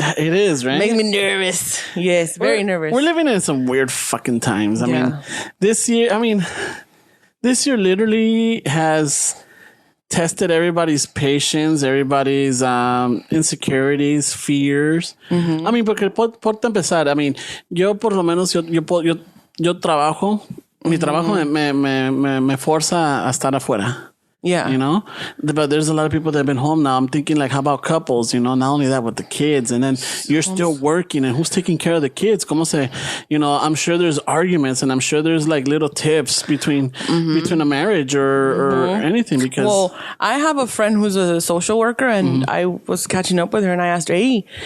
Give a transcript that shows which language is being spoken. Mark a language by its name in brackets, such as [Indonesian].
[English] It is, right? Makes me nervous. Yes, very nervous. We're living in some weird fucking times. I mean, this year literally has tested everybody's patience, everybody's insecurities, fears. I mean, [Spanish] porque por empezar, I mean, yo por lo menos, yo trabajo, mi trabajo me forza a estar afuera. [English] Yeah. You know? But there's a lot of people that have been home now. I'm thinking, like, how about couples? You know, not only that, with the kids. And then you're still working. And who's taking care of the kids? Como say, you know, I'm sure there's arguments. And I'm sure there's, like, little tips between a marriage or anything. Because... Well, I have a friend who's a social worker. And I was catching up with her. And I asked her, hey...